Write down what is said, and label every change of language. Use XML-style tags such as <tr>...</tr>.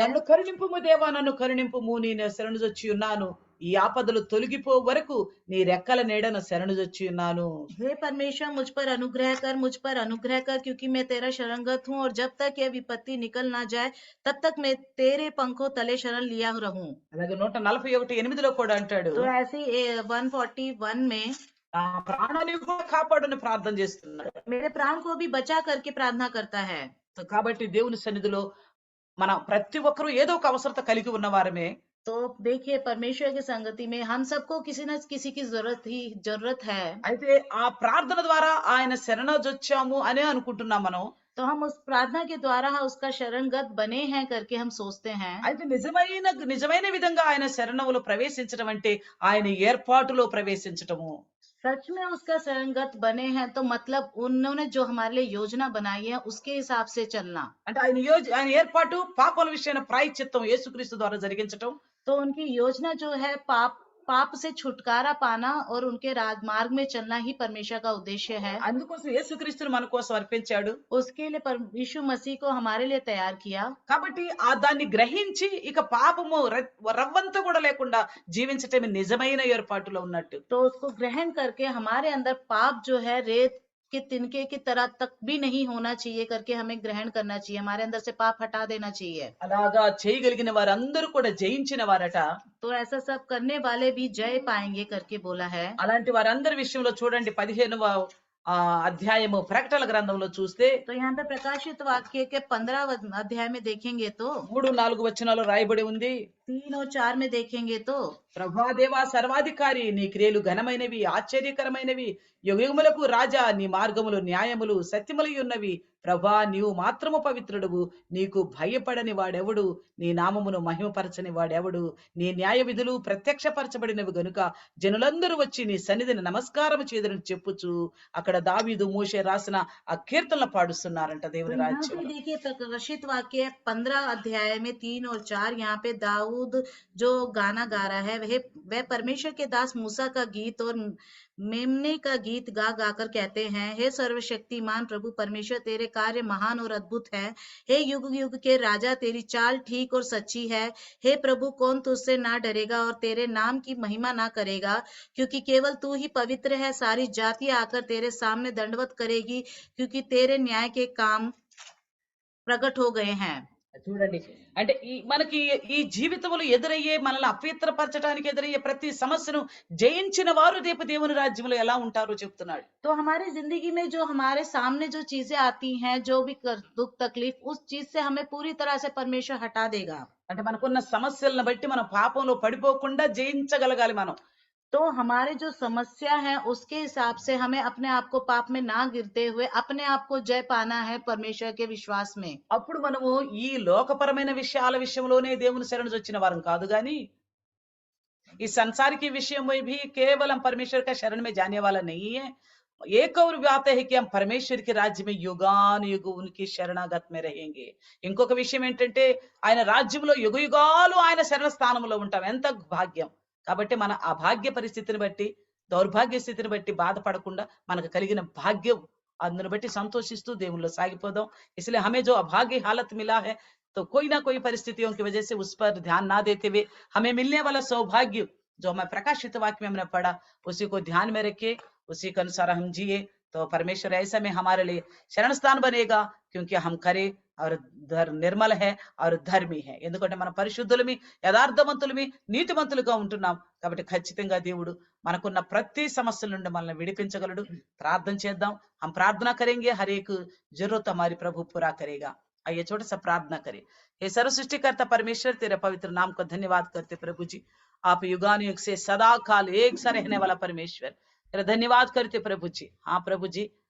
<te>నన్ను కరుణింపుము దేవా, నన్ను కరుణింపుము, నేను శరణుజొచ్చి ఉన్నాను, ఈ ఆపదలు తొలగిపో వరకు నీ రెక్కల నీడన శరణుజొచ్చి ఉన్నాను.</te> <hi>हे परमेश्वर मुझ पर अनुग्रह कर, मुझ पर अनुग्रह कर, क्योंकि मैं तेरा शरणगत हूँ, और जब तक यह विपत्ति निकल ना जाए तब तक मैं तेरे पंखों तले शरण लिया रहूं।</hi> <te>అలాగే 141:8లో కూడా అంటాడు,</te> <hi>तो ऐसे 141 में</hi> <te>ఆ ప్రాణాన్ని కూడా కాపాడని ప్రార్థన చేస్తున్నాడు.</te> <hi>मेरे प्राण को भी बचा करके प्रार्थना करता है।</hi> <te>కాబట్టి దేవుని సన్నిధిలో మన ప్రతి ఒక్కరూ ఏదో ఒక అవసరత కలిగి ఉన్నవారమే.</te> <hi>तो देखिए परमेश्वर की संगति में हम सबको किसी न किसी की जरूरत है।</hi> <te>అయితే ఆ ప్రార్థన ద్వారా ఆయన శరణొచ్చాము అనే అనుకుంటున్నాం మనం.</te> <hi>तो हम उस प्रार्थना के द्वारा उसका शरणगत बने हैं करके हम सोचते हैं।</hi> <te>అయితే నిజమైన విధంగా ఆయన శరణములో ప్రవేశించడం అంటే ఆయన ఏర్పాటులో ప్రవేశించటము.</te> <hi>सच में उसका शरणगत बने हैं तो मतलब उन्होंने जो हमारे लिए योजना बनाई है उसके हिसाब से चलना।</hi> <te>అంటే ఆయన ఏర్పాటు పాపల విషయమైన ప్రాయశ్చిత్తం యేసుక్రీస్తు ద్వారా జరిగించటం.</te> <hi>तो उनकी योजना जो है पाप से छुटकारा पाना और उनके राजमार्ग में चलना ही परमेश्वर का उद्देश्य है।</hi> <te>అందుకోసం యేసుక్రీస్తుని మన కోసం అర్పించాడు.</te> <hi>उसके लिए यीशु मसीह को हमारे लिए तैयार किया।</hi> <te>కాబట్టి దాన్ని గ్రహించి ఇక పాపము రవ్వంతా కూడా లేకుండా జీవించటమే నిజమైన ఏర్పాటులో ఉన్నట్టు.</te> <hi>तो उसको ग्रहण करके हमारे अंदर पाप जो है रेत के तिनके की तरह तक भी नहीं होना चाहिए करके हमें ग्रहण करना चाहिए, हमारे अंदर से पाप हटा देना चाहिए।</hi> <te>అలాగా చేయగలిగిన వారందరూ కూడా జయించిన వారట.</te> <hi>तो ऐसा सब करने वाले भी जय पाएंगे करके बोला है।</hi> <te>అలాంటి వారందరి విషయంలో చూడండి 15వ అధ్యాయము ప్రకటనల గ్రంథంలో చూస్తే</te> <hi>तो यहाँ पे प्रकाशित वाक्य के 15 अध्याय में देखेंगे तो</hi> <te>3-4 వచనాలు రాయబడి ఉంది.</te> <hi>3 और 4 में देखेंगे तो,</hi> <te>ప్రభా దేవా సర్వాధికారి, నీ క్రియలు ఘనమైనవి, ఆశ్చర్యకరమైనవి, యుగయుగములకు రాజా, నీ మార్గములు న్యాయములు సత్యములై ఉన్నవి. ప్రభా నీవు మాత్రము పవిత్రుడవు, నీకు భయపడని వాడెవడు, నీ నామమును మహిమపరచని వాడెవడు, నీ న్యాయ విధులు ప్రత్యక్షపరచబడినవి గనుక జనులందరూ వచ్చి నీ సన్నిధిని నమస్కారం చేదురని చెప్పుచు అక్కడ దావీదు మోషే రాసిన ఆ కీర్తనలు పాడుస్తున్నారంట దేవుని రాజ్యం.</te> <hi>देखिए प्रकाशित वाक्य 15 अध्याय में 3 और 4, यहाँ पे दाऊद जो गाना गा रहा है वह परमेश्वर के दास मूसा का गीत और मेमने का गीत गा कर कहते हैं, हे सर्वशक्तिमान प्रभु परमेश्वर, तेरे कार्य महान और अद्भुत है। हे युग युग के राजा, तेरी चाल ठीक और सच्ची है। हे प्रभु, कौन तुझसे ना डरेगा और तेरे नाम की महिमा ना करेगा, क्योंकि केवल तू ही पवित्र है। सारी जातियां आकर तेरे सामने दंडवत करेगी, क्योंकि तेरे न्याय के काम प्रकट हो गए हैं।</hi> <te>చూడండి, అంటే మనకి ఈ జీవితంలో ఎదురయ్యే మనల్ని అపవిత్రపరచడానికి ఎదురయ్యే ప్రతి సమస్యను జయించిన వారు రేపు దేవుని రాజ్యంలో ఎలా ఉంటారో చెప్తున్నాడు.</te> <hi>तो हमारी जिंदगी में जो हमारे सामने जो चीजें आती हैं, जो भी दुख तकलीफ, उस चीज से हमें पूरी तरह से परमेश्वर हटा देगा।</hi> <te>అంటే మనకున్న సమస్యలను బట్టి మనం పాపంలో పడిపోకుండా జయించగలగాలి మనం.</te> <hi>तो हमारे जो समस्या है उसके हिसाब से हमें अपने आप को पाप में ना गिरते हुए अपने आप को जय पाना है परमेश्वर के विश्वास में।</hi> <te>అప్పుడు మనము ఈ లోకపరమైన విషయాల విషయంలోనే దేవుని శరణొచ్చిన వారం కాదు గాని</te> <hi>इस संसार के विषय में भी केवल हम परमेश्वर का शरण में जाने वाला नहीं है। एक और बात है कि हम परमेश्वर के राज्य में युगानुयुग उनकी शरणागत में रहेंगे.</hi> <te>ఇంకొక విషయం ఏంటంటే ఆయన రాజ్యంలో యుగయుగాలు ఆయన శరణ స్థానంలో ఉంటాం. ఎంత భాగ్యం. కాబట్టి మన ఆ భాగ్య పరిస్థితిని బట్టి, దౌర్భాగ్య స్థితిని బట్టి బాధపడకుండా మనకు కలిగిన భాగ్యం అందును బట్టి సంతోషిస్తూ దేవునిలో సాగిపోదాం.</te> <hi>इसलिए हमें जो अभाग्य हालत मिला है, तो कोई ना कोई परिस्थितियों की वजह से उस पर ध्यान ना देते हुए हमें मिलने वाला सौभाग्य जो हमें प्रकाशित वाक्य में हमने पढ़ा उसी को ध्यान में रखे, उसी के अनुसार हम जिए, तो परमेश्वर ऐसा में हमारे लिए शरण स्थान बनेगा, क्योंकि हम खरे और నిర్మల है और ధర్మి है</hi> <te>ఎందుకంటే మనం పరిశుద్ధులమి యథార్థవంతులమి నీతిమంతులుగా ఉంటున్నాం కాబట్టి ఖచ్చితంగా దేవుడు మనకున్న ప్రతి సమస్యల నుండి మనల్ని విడిపించగలడు ప్రార్థన చేద్దాం</te> <hi>हम प्रार्थना करेंगे हर एक जरूरत हमारी प्रभु पूरा करेगा आइए छोटा सा प्रार्थना करें हे सर्व सृष्टिकर्ता परमेश्वर तेरे पवित्र नाम का धन्यवाद करते प्रभु जी आप युगानुयुग से सदा काल एक सा रहने वाला परमेश्वर तेरा धन्यवाद करते प्रभु जी हाँ प्रभु जी</hi>